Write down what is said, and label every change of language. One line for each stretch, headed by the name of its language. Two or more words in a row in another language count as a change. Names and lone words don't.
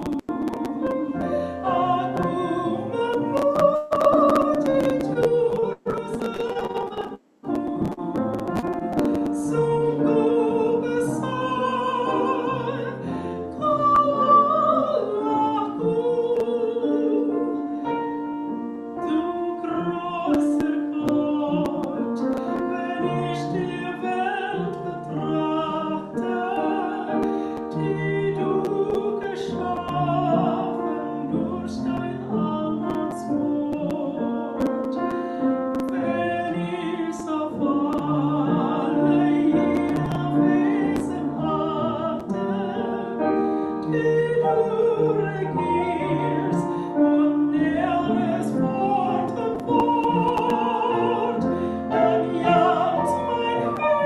Indonesian: Aku memuji juru selamatku, sungguh besar Kau Allahku.
German: Du großer Gott, wenn ich die Welt betrachte, die du geschaffen durch dein Allmachtwort, wenn ich auf alle ihre Wesen achte, die du regierst und nährst Wort und Wort, dann jagt mein